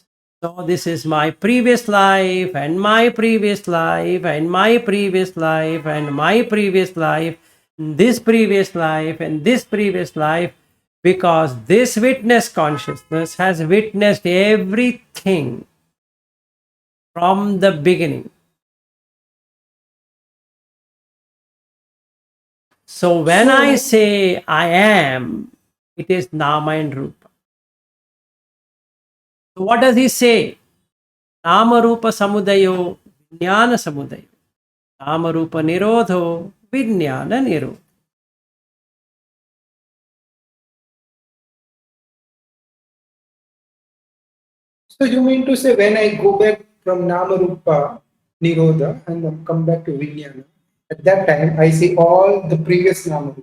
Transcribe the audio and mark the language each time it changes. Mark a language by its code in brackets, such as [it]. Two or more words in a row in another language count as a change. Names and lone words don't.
[en] So, this is my previous life, and my previous life, and my previous life, and my previous life, this previous life, and this previous life, because this witness consciousness has witnessed everything from the beginning. So when I say I am, it is Nama and Rupa. So what does he say? [pi] Nama Rupa Samudayo, Vijnana Samudayo. Nama Rupa Nirodho, Vijnana Nirodho. [en] So you mean to say when I go back from Nama Rupa Nirodha and then come back to Vijnana, At that time, I see all the previous Namarupa.